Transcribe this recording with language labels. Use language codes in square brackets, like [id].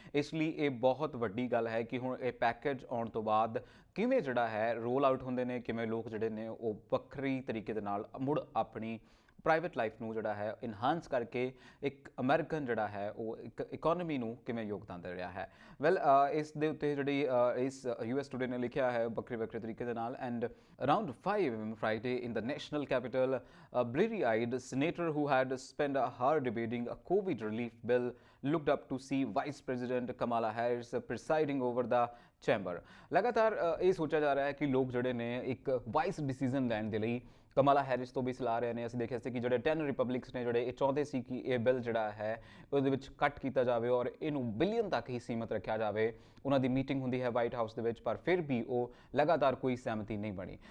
[pa] ਇਸ ਲਈ ਇਹ ਬਹੁਤ ਵੱਡੀ ਗੱਲ ਹੈ ਕਿ ਹੁਣ ਇਹ ਪੈਕੇਜ ਆਉਣ ਤੋਂ ਬਾਅਦ ਕਿਵੇਂ ਜਿਹੜਾ ਹੈ ਰੋਲ ਆਊਟ ਹੁੰਦੇ ਨੇ, ਕਿਵੇਂ ਲੋਕ ਜਿਹੜੇ ਨੇ ਉਹ ਵੱਖਰੀ ਤਰੀਕੇ ਦੇ ਨਾਲ ਮੁੜ ਆਪਣੀ ਪ੍ਰਾਈਵੇਟ ਲਾਈਫ ਨੂੰ ਜਿਹੜਾ ਹੈ ਇਨਹਾਂਸ ਕਰਕੇ ਇੱਕ ਅਮਰੀਕਨ ਜਿਹੜਾ ਹੈ ਉਹ ਇੱਕ ਇਕੋਨਮੀ ਨੂੰ ਕਿਵੇਂ ਯੋਗਦਾਨ ਦੇ ਰਿਹਾ ਹੈ। ਵੈਲ ਇਸ ਦੇ ਉੱਤੇ ਜਿਹੜੀ ਇਸ US ਟੂਡੇ ਨੇ ਲਿਖਿਆ ਹੈ ਵੱਖਰੇ ਤਰੀਕੇ ਦੇ ਨਾਲ। [en] And around 5 AM Friday in the national capital, a bleary-eyed senator who had spent a hour debating a COVID relief bill looked up to see Vice President Kamala Harris presiding over the chamber. [pa] ਲਗਾਤਾਰ ਇਹ ਸੋਚਿਆ ਜਾ ਰਿਹਾ ਹੈ ਕਿ ਲੋਕ ਜਿਹੜੇ ਨੇ ਇੱਕ ਵਾਈਸ ਡਿਸੀਜ਼ਨ ਲੈਣ ਦੇ ਲਈ ਕਮਲਾ ਹੈਰਿਸ ਤੋਂ ਵੀ ਸਲਾਹ ਰਹੇ ਨੇ। ਅਸੀਂ ਦੇਖਿਆ ਸੀ ਕਿ ਜਿਹੜੇ 10 ਰਿਪਬਲਿਕਸ ਨੇ ਜਿਹੜੇ ਇਹ ਚਾਹੁੰਦੇ ਸੀ ਕਿ ਇਹ ਬਿੱਲ ਜਿਹੜਾ ਹੈ ਉਹਦੇ ਵਿੱਚ ਕੱਟ ਕੀਤਾ ਜਾਵੇ ਔਰ ਇਹਨੂੰ ਬਿਲੀਅਨ ਤੱਕ ਹੀ ਸੀਮਤ ਰੱਖਿਆ ਜਾਵੇ। ਉਹਨਾਂ ਦੀ ਮੀਟਿੰਗ ਹੁੰਦੀ ਹੈ ਵਾਈਟ ਹਾਊਸ ਦੇ ਵਿੱਚ, ਪਰ ਫਿਰ ਵੀ ਉਹ ਲਗਾਤਾਰ ਕੋਈ ਸਹਿਮਤੀ ਨਹੀਂ ਬਣੀ।